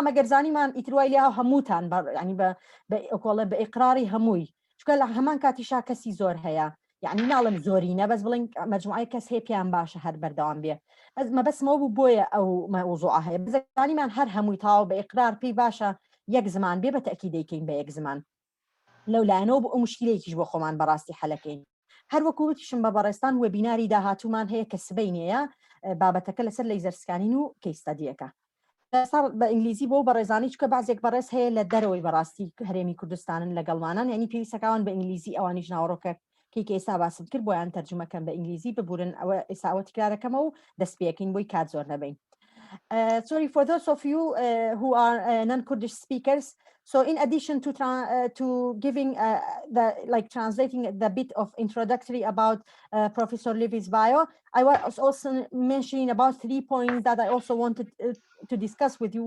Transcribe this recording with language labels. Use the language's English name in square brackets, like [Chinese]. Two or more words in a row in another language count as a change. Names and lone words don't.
[Central Kurdish] ئەگەرزانیمان ئیتروای لیا هەمووتان ینی بەئۆڵە بە ئیقراری هەمووی چکە لە هەمان کاتیشا کەسی زۆر هەیە یعنی ناڵم زۆرینە بەس بڵین مەجموعای کەس هەیە پێیان باشە هەر بەردەوام بێ مەبەسمەوە بوو بۆیە ئەو مەوزوعە هەیە بزانیمان هەر هەمووی تاوە بە ئیقرار پێی باشە یەک زمان بێ بە تەکید دەیکەین بە یەک زمان لەولایەنەوە بۆ ئەو مشکلەیەکیش بۆ خۆمان بەڕاستی حەلەکەین هەر وەکووتیشم بە بەڕێستان وێبیناری داهاتوومان هەیە کە سبەینەیە بابەتەکە لەسەر لەیزەر سکانین و کەیستەدیەکە بە ئینگلیزی بۆ بەڕێزانی چکە بازێک بەڕێز هەیە لە دەرەوەی بەڕاستی هەرێمی کوردستانن لەگەڵمانان ینی پێویستەکەوان بە ئینگلیزی ئەوانیش ناوڕۆکە کێکی ئێستا باسم کرد بۆیان تەرجمەکەم بە ئینگلیزی ببورن ئەوە ئێساوە تکرارەکەمە و دەست پێەکەین بۆی کات زۆر نەبین. [English] Sorry for those of you who are non-Kurdish speakers. So in addition to giving translating the bit of introductory about Professor Levy's bio, I was also mentioning about 3 points that I also wanted to discuss with you.